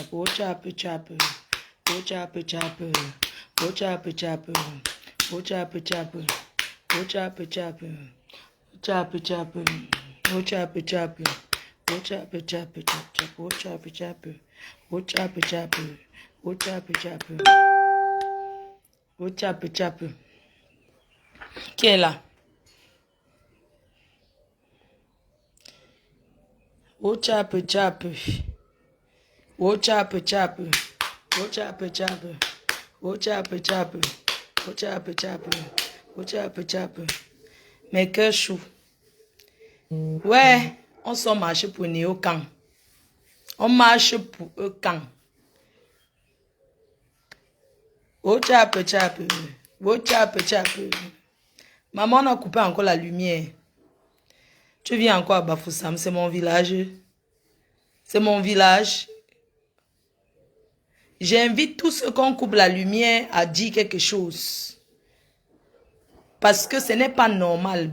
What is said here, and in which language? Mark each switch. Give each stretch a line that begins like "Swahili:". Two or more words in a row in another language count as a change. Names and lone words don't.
French: oh chapu chapu, oh chapu chapu, oh chapu chapu, oh chapu chapu, oh chapu chapu, chapu chapu, oh chapu chapu, oh chapu chapu chap chap, oh chapu chapu, oh chapu chapu, oh chapu chapu, oh chapu chapu. Qui est là? Oh chapu chapu, oh chapu chapu, oh chapu chapu, oh chapu chapu, oh chapu chapu, oh chapu chapu. Mes cœurs chauds. Ouais, on sort marcher pour Néo Camp. On marche pour eux Camp. Oh chapu chapu, oh chapu chapu. Maman, on a coupé encore la lumière. Tu viens encore à Bafoussam, c'est mon village. C'est mon village. J'invite tous ceux qu'on coupe la lumière à dire quelque chose. Parce que ce n'est pas normal.